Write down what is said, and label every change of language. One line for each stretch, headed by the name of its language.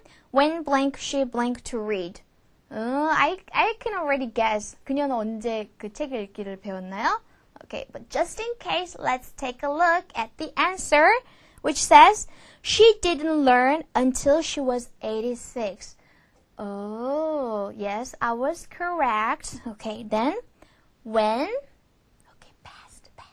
English: When blank she blank to read? I can already guess.
Korean: 그녀는 언제 그 책을 읽기를 배웠나요?
English: Okay, but just in case, let's take a look at the answer, which says she didn't learn until she was 86. Oh, yes, I was correct. Okay, then when? Okay, past.